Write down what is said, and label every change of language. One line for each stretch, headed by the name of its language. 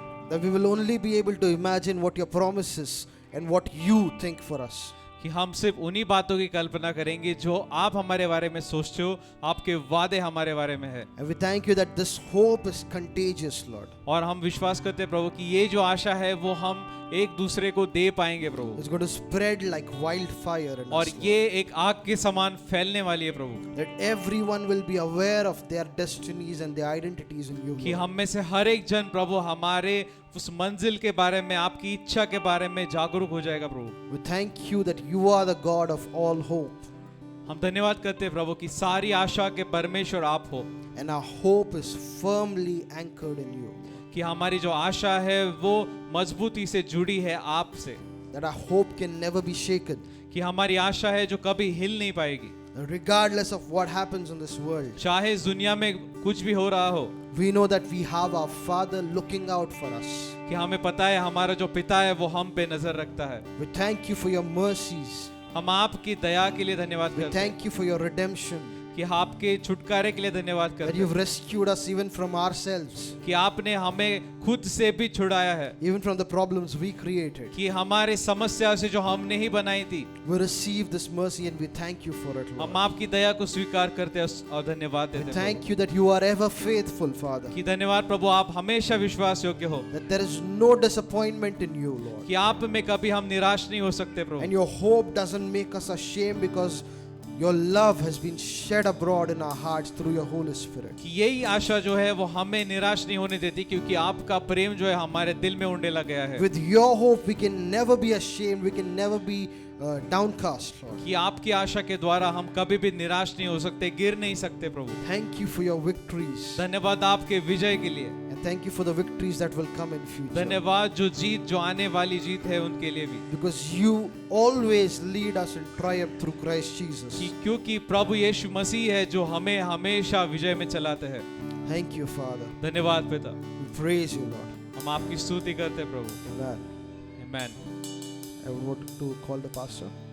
English: That we will only be able to imagine what your promises and what you think for us.
Hindi: कि हम सिर्फ उन्हीं बातों की कल्पना करेंगे जो आप हमारे बारे में सोचते हो, आपके वादे हमारे बारे में है.
English: And we thank you that this hope is contagious, Lord.
Hindi: और हम विश्वास करते हैं प्रभु कि ये जो आशा है वो हम एक दूसरे को दे पाएंगे प्रभु.
English: It's going to spread like wildfire in
Hindi: और
English: us, Lord.
Hindi: ये एक आग के समान फैलने वाली है प्रभु.
English: That everyone will be aware of their destinies and their identities in you,
Hindi: कि
English: Lord.
Hindi: हम में से हर एक जन प्रभु हमारे उस मंजिल के बारे में, आपकी इच्छा के बारे में जागरूक हो जाएगा प्रभु.
English: We thank you that you are the God of all hope.
Hindi: हम धन्यवाद करते हैं प्रभु कि सारी आशा के परमेश्वर आप हो.
English: And our hope is firmly anchored in you.
Hindi: कि हमारी जो आशा है वो मजबूती से जुड़ी है आपसे.
English: That our hope can never be shaken.
Hindi: कि हमारी आशा है जो कभी हिल नहीं पाएगी.
English: Regardless of what happens in this world,
Hindi: चाहे इस दुनिया में कुछ भी हो रहा हो,
English: we know that we have our Father looking out for us.
Hindi: कि हमें पता है हमारा जो पिता है वो हम पे नजर रखता है.
English: We thank you for your mercies.
Hindi: हम आपकी दया के लिए धन्यवाद
English: We
Hindi: करते हैं
English: thank you for your redemption.
Hindi: कि आपके छुटकारे के लिए धन्यवाद
English: That
Hindi: करते
English: you've
Hindi: हैं
English: rescued us even from ourselves,
Hindi: कि आपने हमें खुद से भी छुड़ाया है.
English: even from the problems we created.
Hindi: कि हमारे समस्या से जो हमने ही बनाई थी,
English: We receive this mercy and we thank you for it, Lord.
Hindi: हम आपकी दया को स्वीकार करते हैं और धन्यवाद
English: We
Hindi: देते हैं
English: thank you that you are ever faithful, Father.
Hindi: कि धन्यवाद प्रभु आप हमेशा विश्वास योग्य हो.
English: That there is no disappointment in you, Lord.
Hindi: कि आप में कभी हम निराश नहीं हो सकते
English: And
Hindi: Prabhu.
English: your hope doesn't make us ashamed because your love has been shed abroad in our hearts through your Holy Spirit.
Hindi: कि यही आशा जो है वो हमें निराश नहीं होने देती, क्योंकि आपका प्रेम जो है हमारे दिल में उंडेला गया है.
English: With your hope, we can never be ashamed, we can never be downcast, Lord.
Hindi: कि आपकी आशा के द्वारा हम कभी भी निराश नहीं हो सकते, गिर नहीं सकते प्रभु.
English: Thank you for your victories.
Hindi: धन्यवाद आपके विजय के लिए.
English: And thank you for the victories that will come in future.
Hindi: धन्यवाद जो आने वाली जीत है उनके लिए भी.
English: Because you always lead us in triumph through Christ Jesus.
Hindi: कि क्योंकि प्रभु यीशु मसीह है जो हमें हमेशा विजय में चलाते हैं.
English: Thank you, Father.
Hindi: धन्यवाद पिता.
English: We praise you, Lord.
Hindi: हम आपकी स्तुति करते हैं प्रभु.
English: Amen.
Hindi: Amen.
English: I want to call the pastor.